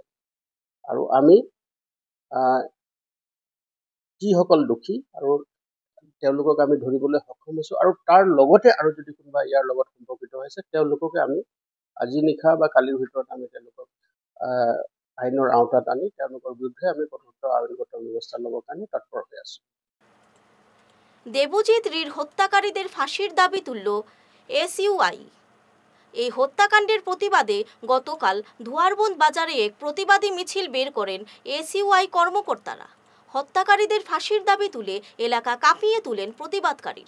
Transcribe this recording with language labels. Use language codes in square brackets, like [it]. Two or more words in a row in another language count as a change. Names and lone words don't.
[as] আৰু আমি যিসকল দোষী আৰু তেওঁলোকক আমি ধৰিবলৈ সক্ষম হৈছো, আৰু তাৰ লগতে আৰু যদি কোনোবা ইয়াৰ লগত সম্পৰ্কিত হৈছে তেওঁলোককে আমি আজি নিশা বা কালিৰ ভিতৰত আমি তেওঁলোকক আইনৰ আওতাত আনি তেওঁলোকৰ বিৰুদ্ধে আমি কঠোৰ আইনগত ব্যৱস্থা ল'বৰ কাৰণে তৎপৰ হৈ আছো। [bn] দেবজিৎ রির হত্যাকারীদের ফাঁসির দাবি তুলল SUI। এই হত্যাকাণ্ডের প্রতিবাদে গতকাল ধোয়ারবন্দ বাজারে এক প্রতিবাদী মিছিল বের করেন SUI কর্মকর্তারা। হত্যাকারীদের ফাঁসির দাবি তুলে এলাকা কাঁপিয়ে তুলেন প্রতিবাদকারীরা।